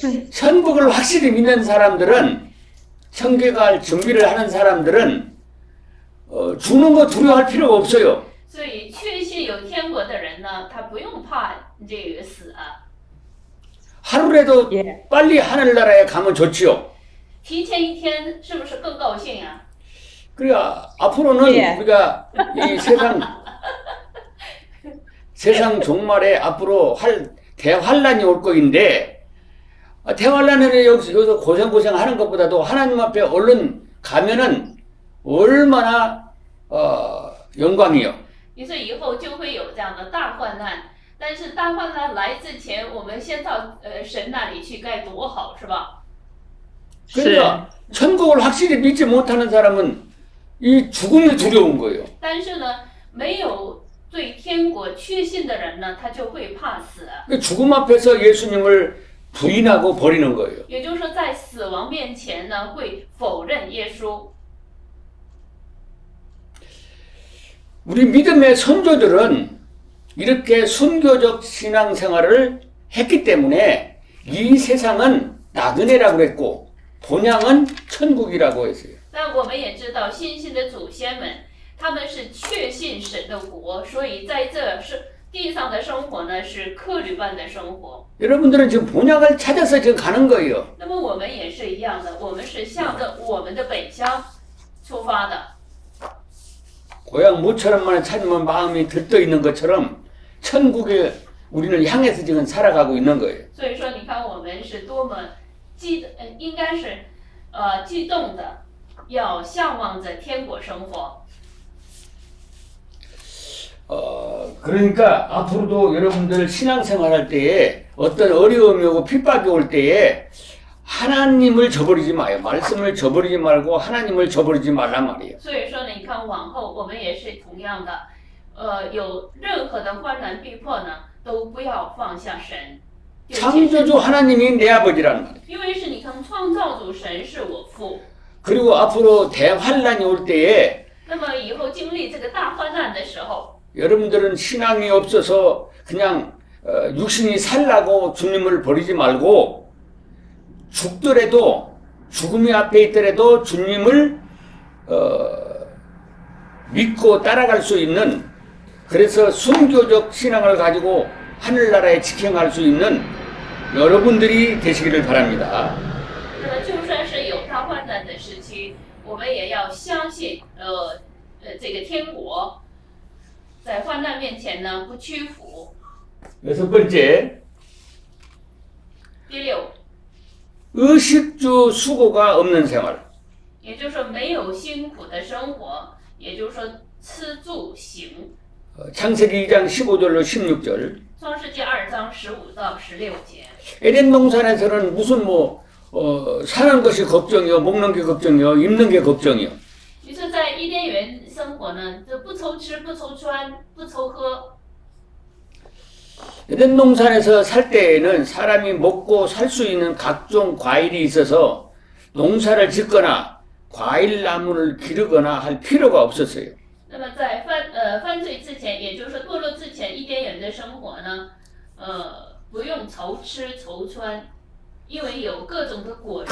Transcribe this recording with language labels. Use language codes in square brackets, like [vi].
[ko] 천국을 확실히 믿는 사람들은 천국에 갈 준비를 하는 사람들은 죽는 거 두려워할 필요가 없어요. [zh] 所以确信有天国的人呢，他不用怕这个死啊。 [ko] 하루라도 예. 빨리 하늘나라에 가면 좋지요. [zh] 提前一天是不是更高兴呀？ [ko] 그러니까 앞으로는 예. 우리가 이 세상 종말에 앞으로 대환란이 올 거인데 대환란에 여기서 고생 하는 것보다도 하나님 앞에 얼른 가면은 얼마나 영광이요. [zh] 你说以后就会有这样的大患难，但是大患难来之前，我们先到神那里去，该多好，是吧？ [ko] 그러니까 천국을 확실히 믿지 못하는 사람은 이 죽음이 두려운 거예요. [zh] 但是呢，没有对天国确信的人呢，他就会怕死。 [ko] 그 죽음 앞에서 예수님을 부인하고 버리는 거예요. [zh] 也就是说，在死亡面前呢，会否认耶稣。 [ko] 우리 믿음의 선조들은 이렇게 순교적 신앙생활을 했기 때문에 이 세상은 나그네라고 그랬고 본향은 천국이라고 했어요. [zh] 但我们也知道，信心的祖先们，他们是确信神的国，所以在这是地上的生活呢，是客旅般的生活。 [ko] 여러분들은 지금 본향을 찾아서 지금 가는 거예요. [zh] 那么我们也是一样的，我们是向着我们的本乡出发的。 [ko] 고향 모처럼만 찾으면 마음이 들떠 있는 것처럼 천국에 우리는 향해서 지금 살아가고 있는 거예요. [zh] 所以说，你看我们是多么应该是激动的，要向往着天国生活。 [ko] 그러니까 앞으로도 여러분들 신앙생활할 때에 어떤 어려움이 오고 핍박이 올 때에 하나님을 저버리지 마요. 말씀을 저버리지 말고 하나님을 저버리지 말란 말이에요. [zh] 所以说呢，你看往后我们也是同样的，有任何的患难逼迫呢，都不要放下神。 [ko] 창조주 하나님이 내 아버지라는 말이에요. [zh] 因为是你看创造主神是我父， [ko] 그리고 앞으로 대환란이 올 때에 [zh] 那么以后经历这个大患难的时候， [ko] 여러분들은 신앙이 없어서 그냥 육신이 살라고 주님을 버리지 말고 죽더라도 죽음이 앞에 있더라도 주님을 믿고 따라갈 수 있는 그래서 순교적 신앙을 가지고 하늘나라에 직행할 수 있는 여러분들이 되시기를 바랍니다. [zh] 那么就算是有大患难的时期，我们也要相信这个天国，在患难面前呢不屈服。 [ko] 여섯 번째, [zh] 第六， [ko] 의식주 수고가 없는 생활. [zh] 也就是说没有辛苦的生活，也就是说吃住行。 [ko] 창세기 2장 15절로 16절. [zh] 创世纪2章15到16节。 [ko] 에덴 동산에서는 무슨 사는 것이 걱정이요, 먹는 게 걱정이요, 입는 게 걱정이요. [zh] 于是，在伊甸园生活呢，就不愁吃，不愁穿，不愁喝。 [ko] 에덴 동산에서 살 때에는 사람이 먹고 살 수 있는 각종 과일이 있어서 농사를 짓거나 과일 나무를 기르거나 할 필요가 없었어요. [zh] 那么在犯罪之前，也就是说堕落之前，伊甸园的生活呢，不用愁吃愁穿，因为有各种的果实。